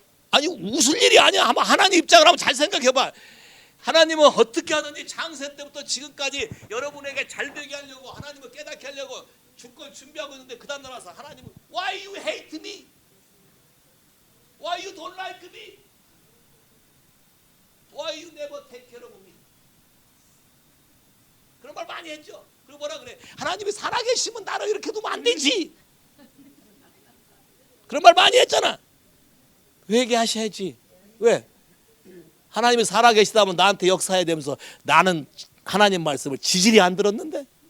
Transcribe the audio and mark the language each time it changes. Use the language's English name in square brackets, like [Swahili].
[Korean] 아니 웃을 일이 아니야. 한번 하나님 입장을 한번 잘 생각해봐. 하나님은 어떻게 하든지 창세 때부터 지금까지 여러분에게 잘 되게 하려고 하나님을 깨닫게 하려고 주권 준비하고 있는데 그 다음 날 와서 하나님은 [English] Why you hate me? Why you don't like me? Why you never take care of me? [Korean] 그런 말 많이 했죠. 그리고 뭐라 그래? 하나님이 살아계시면 나를 이렇게 두면 안 되지. 그런 말 많이 했잖아. 회개하셔야지. 왜? 하나님이 살아계시다면 나한테 역사해야 되면서 나는 하나님 말씀을 지질이 안 들었는데.